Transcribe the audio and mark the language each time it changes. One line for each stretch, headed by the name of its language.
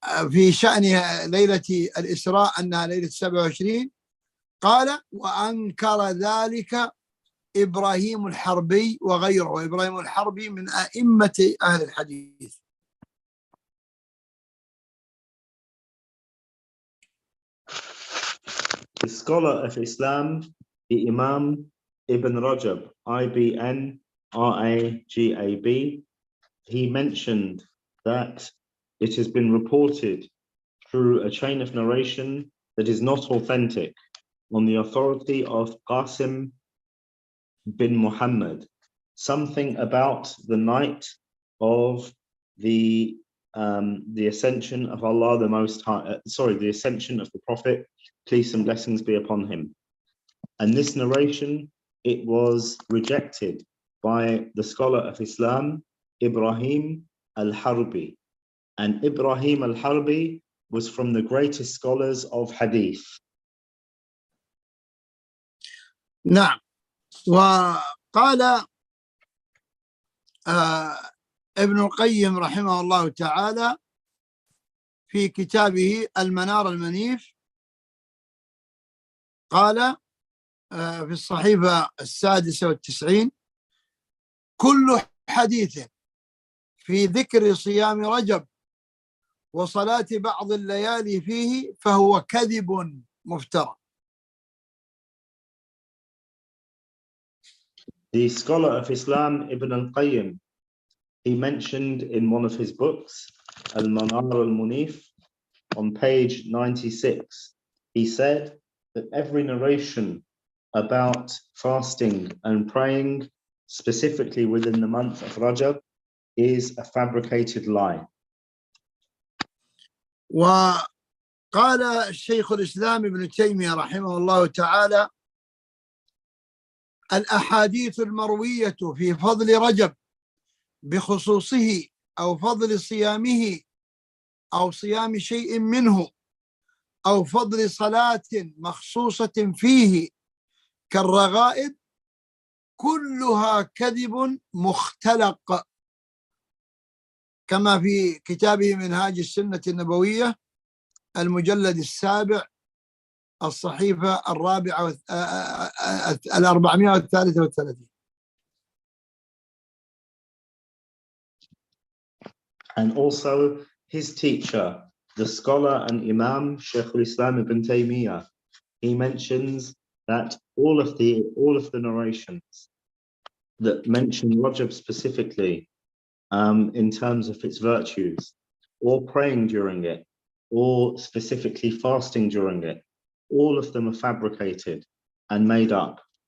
Arabic: في شأن ليلة الإسراء أنها ليلة 27، قال: وأنكر ذلك إبراهيم الحربي وغيره، وإبراهيم الحربي من أئمة أهل الحديث.
English: The scholar of Islam, the Imam Ibn Rajab, IBN RAGAB, he mentioned that it has been reported through a chain of narration that is not authentic, on the authority of Qasim bin Muhammad, something about the night of the ascension of Allah the Most High, the ascension of the Prophet, peace and blessings be upon him. And this narration, it was rejected by the scholar of Islam, Ibrahim al-Harbi. And Ibrahim al-Harbi was from the greatest scholars of hadith.
Arabic: نعم. وقال ابن القيم رحمه الله تعالى في كتابه المنار المنيف، قال في الصحيفة 96: كل حديث في ذكر صيام رجب وصلاة بعض الليالي فيه فهو كذب مفترى.
English: The scholar of Islam, Ibn al-Qayyim, he mentioned in one of his books, Al-Manar al-Munif, on page 96, he said that every narration about fasting and praying, specifically within the month of Rajab, is a fabricated lie.
Arabic: وقال الشيخ الإسلام ابن تيمية رحمه الله تعالى: الأحاديث المروية في فضل رجب بخصوصه أو فضل صيامه أو صيام شيء منه أو فضل صلاة مخصوصة فيه كالرغائب كلها كذب مختلق، كما في كتابه منهاج السنة النبوية المجلد 7 الصحيفة 433.
English: And also his teacher, the scholar and Imam Shaykh al-Islam ibn Taymiyyah, he mentions that all of the narrations that mention Rajab specifically, in terms of its virtues, or praying during it, or specifically fasting during it, all of them are fabricated and made up.